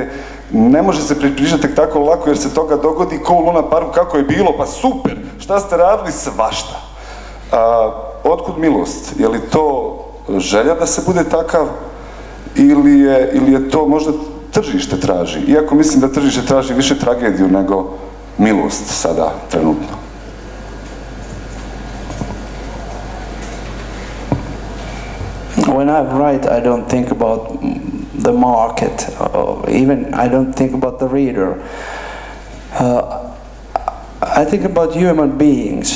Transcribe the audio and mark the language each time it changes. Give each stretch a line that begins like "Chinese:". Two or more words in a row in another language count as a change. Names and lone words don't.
Croatian: Pročitajte, ne može se pričati tek tako lako jer se toga dogodi ko u Luna Parku, kako je bilo, pa super, šta ste radili, svašta. Otkud milost? Je li to želja da se bude takav ili je to možda tržište traži? Iako mislim da tržište traži više tragediju nego milost sada, trenutno.
English: When I write, I don't think about the market, even I don't think about the reader. I think about human beings.